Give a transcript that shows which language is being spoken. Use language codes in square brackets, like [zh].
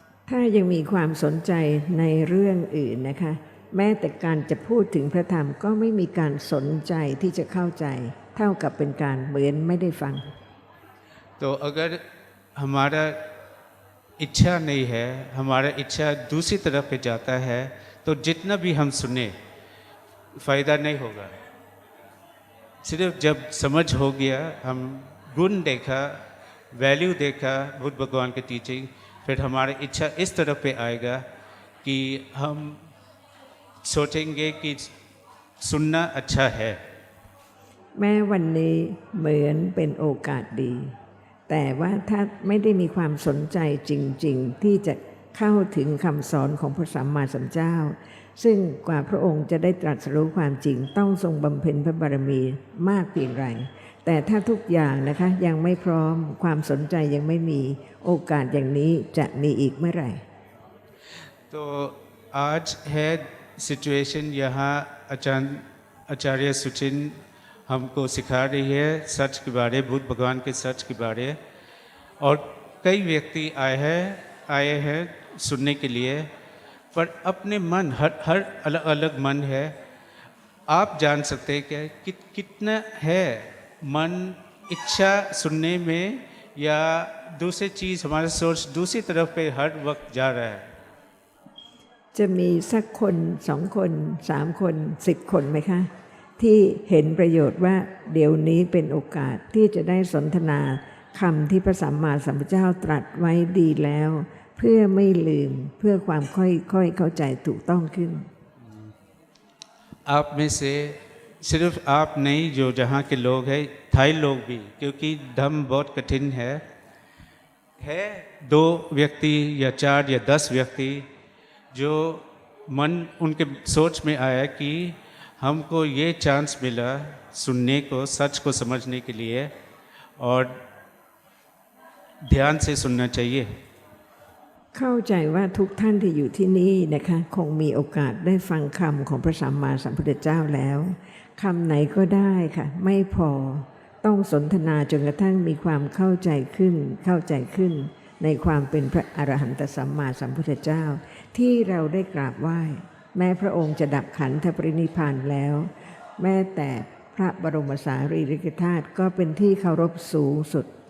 [th] ถ้ายังมีความสนใจในเรื่องอื่นนะคะ แม้แต่การจะพูดถึงพระธรรมก็ไม่มีการสนใจที่จะเข้าใจ เท่ากับเป็นการเหมือนไม่ได้ฟัง [hi] तो अगर हमारा इच्छा नहीं है, हमारा इच्छा दूसरी तरफ पे जाता है, तो जितना भी हम सुने फ़ायदा नहीं होगा। सिर्फ जब समझ हो गया, हम गुण देखा, वैल्यू देखा बुद्ध भगवान के टीचिंग, फिर हमारी इच्छा इस तरफ पे आएगा कि हम सोचेंगे कि सुनना अच्छा है। [th] แม้วันนี้เหมือนเป็นโอกาสดี แต่ว่าถ้าไม่ได้มีความสนใจจริงๆที่จะเข้าถึงคำสอนของพระสัมมาสัมพุทธเจ้า ซึ่งกว่าพระองค์จะได้ตรัสรู้ความจริงต้องทรงบำเพ็ญพระบารมีมากเพียงไร แต่ถ้าทุกอย่างนะคะยังไม่พร้อมความสนใจยังไม่มีโอกาสอย่างนี้จะมีอีกเมื่อไหร่ [hi] तो आज है सिचुएशन यहाँ आचार्य सुचिन हमको सिखा रही है सच के बारे, बुद्ध भगवान के सच के बारे, और कई व्यक्ति आए हैं सुनने के लिए, पर अपने मन हर अलग अलग मन है। आप जान सकते हैं कि कितना है मन इच्छा सुनने में, या दूसरी चीज़ हमारा सोच दूसरी तरफ पे हर वक्त जा रहा है। [th] จะมีสักคน2 คน3 คน10 คนไหมคะที่เห็นประโยชน์ว่าเดี๋ยวนี้เป็นโอกาสที่จะได้สนทนาคำที่พระสัมมาสัมพุทธเจ้าตรัสไว้ดีแล้ว เพื่อไม่ลืมเพื่อความค่อยเข้าใจถูกต้องขึ้น [hi] आप में से सिर्फ आप नहीं, जो जहाँ के लोग हैं, थाई लोग भी, क्योंकि धम्म बहुत कठिन है 2 व्यक्ति या 4 या 10 व्यक्ति जो मन उनके सोच में आया कि हमको ये चांस मिला सुनने को, सच को समझने के लिए, और ध्यान से सुनना चाहिए। [th] เข้าใจว่าทุกท่านที่อยู่ที่นี่นะคะคงมีโอกาสได้ฟังคำของพระสัมมาสัมพุทธเจ้าแล้วคำไหนก็ได้ค่ะไม่พอต้องสนทนาจนกระทั่งมีความเข้าใจขึ้นในความเป็นพระอรหันตสัมมาสัมพุทธเจ้าที่เราได้กราบไหว้แม้พระองค์จะดับขันธปรินิพพานแล้ว แม้แต่พระบรมสารีริกธาตุก็เป็นที่เคารพสูงสุด